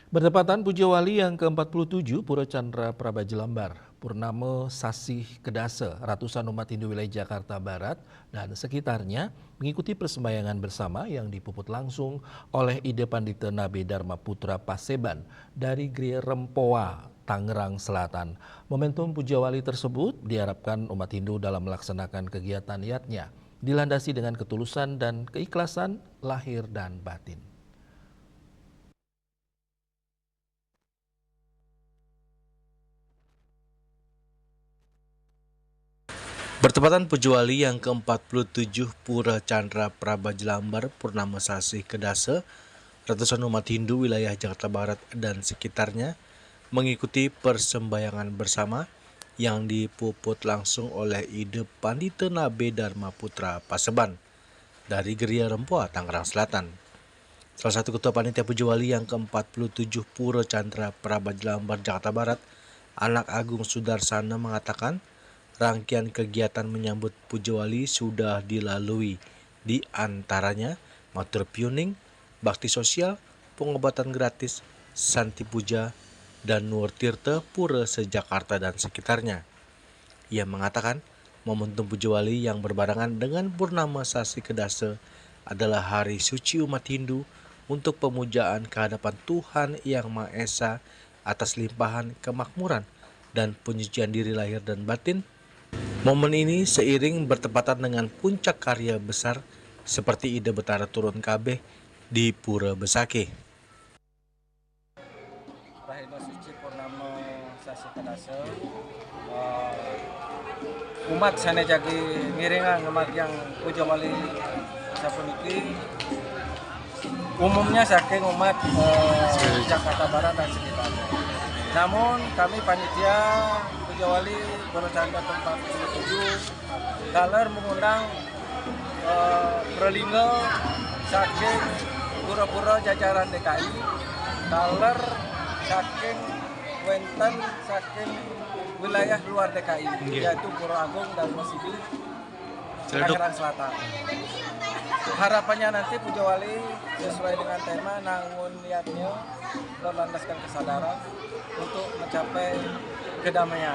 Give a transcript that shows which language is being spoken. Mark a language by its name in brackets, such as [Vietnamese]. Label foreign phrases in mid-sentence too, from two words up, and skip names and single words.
[Indonesian] Bertepatan Puja Wali yang ke-47 Pura Chandra Prabaja Lambar, Purnama Sasih Kedasa, ratusan umat Hindu wilayah Jakarta Barat dan sekitarnya mengikuti persembahyangan bersama yang dipuput langsung oleh Ide Pandita Nabe Dharma Putra Paseban dari Gria Rempoa, Tangerang Selatan. Momentum Puja Wali tersebut diharapkan umat Hindu dalam melaksanakan kegiatan yatnya dilandasi dengan ketulusan dan keikhlasan lahir dan batin. Bertepatan Puja Wali yang ke-47 Pura Chandra Prabaja Lambar Purnama Sasih Kedasa, ratusan umat Hindu wilayah Jakarta Barat dan sekitarnya mengikuti persembahyangan bersama yang dipuput langsung oleh Ide Pandita Nabe Dharma Putra Paseban dari Geria Rempoa, Tangerang Selatan. Salah satu ketua panitia Puja Wali yang ke-47 Pura Chandra Prabaja Lambar Jakarta Barat, Anak Agung Sudarsana mengatakan rangkaian kegiatan menyambut Puja Wali sudah dilalui, di antaranya matur piuning, bakti sosial, pengobatan gratis, santi puja, dan nur tirta pura se-Jakarta dan sekitarnya. Ia mengatakan momentum Puja Wali yang berbarengan dengan Purnama Sasih Kedasa adalah hari suci umat Hindu untuk pemujaan kehadapan Tuhan Yang Maha Esa atas limpahan kemakmuran dan penyucian diri lahir dan batin. Momen ini seiring bertepatan dengan puncak karya besar seperti Ide Betara Turun Kabeh di Pura Besakih. [Balinese] Rahina Suci Purnama Sasih Kedasa, umat sana jagi ngiringan umat yang Puja Wali sapuniki umumnya saking umat Jakarta Barat dan sekitarnya. [Indonesian] Namun kami panitia Puja Wali Pura Chandra tempat 47 daler mengundang Prelingga saking pura-pura jajaran DKI, [Balinese] daler saking wenten saking [Indonesian] wilayah luar DKI, yaitu Pura Agung dan Masidi, Tangerang Selatan. Harapannya nanti Puja Wali sesuai dengan tema nangun niatnya berlandaskan kesadaran untuk mencapai kedamaian.